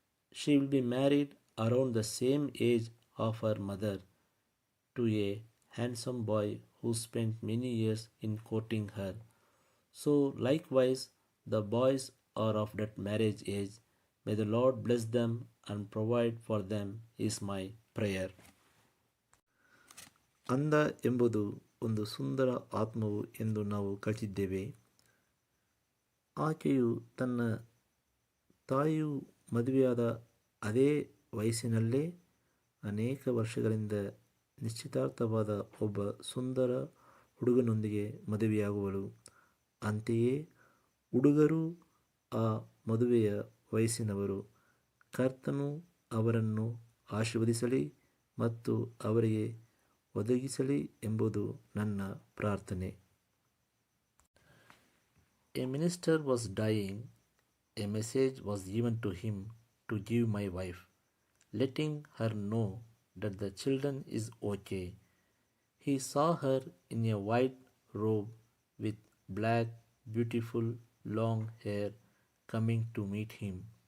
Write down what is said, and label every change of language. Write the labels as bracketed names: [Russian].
[English] She will be married around the same age of her mother to a handsome boy who spent many years in courting her. So, likewise, the boys are of that marriage age. May the Lord bless them and provide for them, is my prayer. [Kannada] ಅಂದ ಎಂಬುದು ಒಂದು ಸುಂದರ ಆತ್ಮವು ಎಂದು ನಾವು ಕಲಿತಿದ್ದೇವೆ. ಆಕೆಯು ತನ್ನ ತಾಯಿಯು ಮದುವೆಯಾದ ಅದೇ ವಯಸ್ಸಿನಲ್ಲೇ ಅನೇಕ ವರ್ಷಗಳಿಂದ ನಿಶ್ಚಿತಾರ್ಥವಾದ ಒಬ್ಬ ಸುಂದರ ಹುಡುಗನೊಂದಿಗೆ ಮದುವೆಯಾಗುವಳು. ಅಂತೆಯೇ ಹುಡುಗರು ಆ ಮದುವೆಯ ವಯಸ್ಸಿನವರು. ಕರ್ತನು ಅವರನ್ನು ಆಶೀರ್ವದಿಸಲಿ ಮತ್ತು ಅವರಿಗೆ ಒದಗಿಸಲಿ ಎಂಬುದು ನನ್ನ ಪ್ರಾರ್ಥನೆ. [English] A minister was dying. A message was given to him to give my wife, letting her know that the children is okay. He saw her in a white robe with black, beautiful, long hair coming to meet him.